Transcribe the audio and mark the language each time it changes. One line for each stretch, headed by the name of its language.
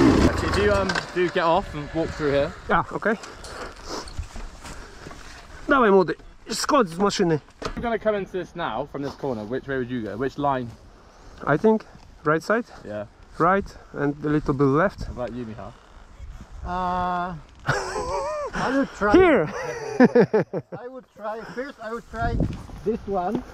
English: Actually, do get off and walk through here.
Polish: Ja, okej. Dawaj młody, skocz z maszyny.
English: We're going to come into this now from this corner. Which way would you go? Which line? I think right side, Yeah. right, and a little bit left. How about you, Michal? I would try. Here! I would try this one.